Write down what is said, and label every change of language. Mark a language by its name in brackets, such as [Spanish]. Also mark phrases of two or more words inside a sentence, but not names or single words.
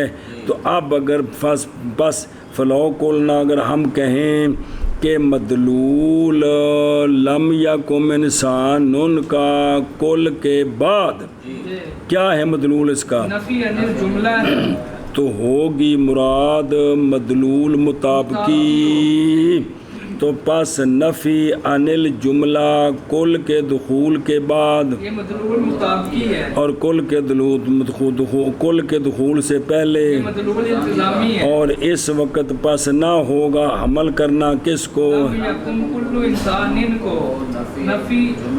[Urdu] تو اب اگر بس [Arabic] فلو قلنا [Urdu] اگر ہم کہیں کہ مدلول [Arabic] لم یکم انسان [Urdu] کا کل کے بعد کیا ہے مدلول اس کا؟ [Arabic] نفی عن الجملہ [Urdu] ہے. تو ہوگی مراد مدلول مطابقی. تو پس [Arabic] نفی عن الجملہ [Urdu] کل کے دخول کے بعد یہ مدلول مطابقی ہے اور کل کے دخول سے پہلے یہ مدلول التزامی ہے. اور اس وقت پس نہ ہوگا حمل کرنا کس کو؟ [Arabic] لم یکن کل انسان [Urdu] کو نفی